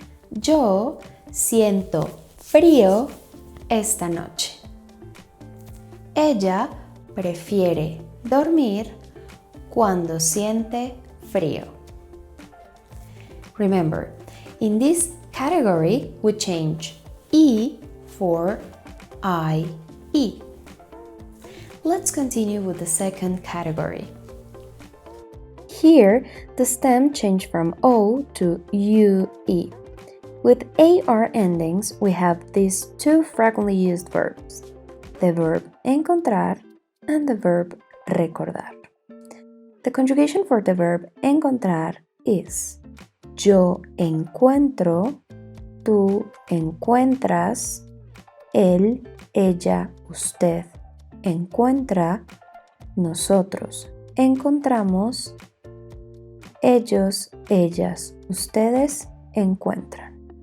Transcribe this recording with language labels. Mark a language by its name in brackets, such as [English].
[Spanish] Yo siento frío esta noche. Ella prefiere dormir cuando siente frío. [English] Remember, in this category we change E for IE. Let's continue with the second category. Here, the stem changed from O to UE. With AR endings, we have these two frequently used verbs, the verb encontrar and the verb recordar. The conjugation for the verb encontrar is [Spanish] yo encuentro, tú encuentras, él, ella, usted encuentra, nosotros encontramos, ellos, ellas, ustedes encuentran.